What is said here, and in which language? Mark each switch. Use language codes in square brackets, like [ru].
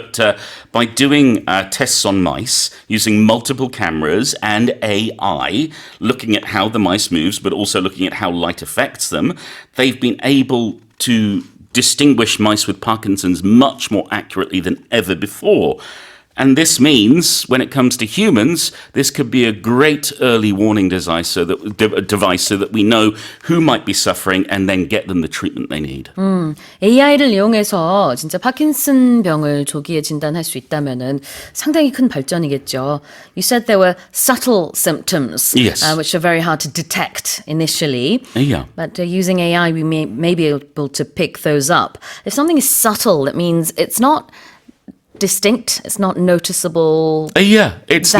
[en] But by doing tests on mice, using multiple cameras and AI, looking at how the mice moves, but also looking at how light affects them, they've been able to distinguish mice with Parkinson's much more accurately than ever before. And this means, when it comes to humans, this could be a great early warning device so that we know who might be suffering and then get them the treatment they need. [ko] AI를 이용해서 진짜 파킨슨 병을 조기에 진단할 수 있다면은 상당히 큰 발전이겠죠. [en] You said there were subtle symptoms, Yes. which are very hard to detect initially. Yeah. But using AI, we may be able to pick those up. If something is subtle, that means it's not distinct, it's not noticeable. It's that